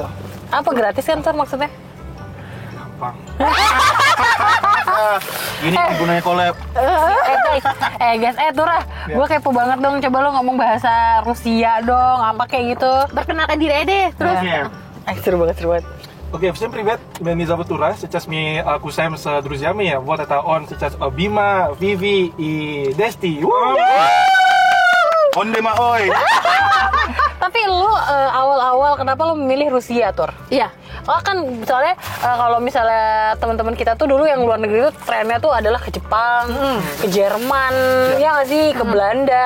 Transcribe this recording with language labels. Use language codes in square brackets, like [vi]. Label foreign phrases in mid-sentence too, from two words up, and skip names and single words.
[id] Apa gratis kan, Tur, maksudnya? Gampang. Gini gunanya collab. Guys, Turah, gue kepo banget dong. Coba lo ngomong bahasa Rusia dong, apa kayak gitu. Perkenalkan diri deh, terus. Iya. Seru banget. [ru] Окей, всем привет, меня зовут Тура. Сейчас мы кусаем с друзьями. Вот это он сейчас Бима, Vivi, и Desti. Onde maoy. [id] Tapi lu awal-awal kenapa lu memilih Rusia, Tur? Iya. Oh kan misalnya kalau misalnya teman-teman kita tuh dulu yang luar negeri tuh trennya tuh adalah ke Jepang, ke Jerman, ya nggak sih, ke Belanda.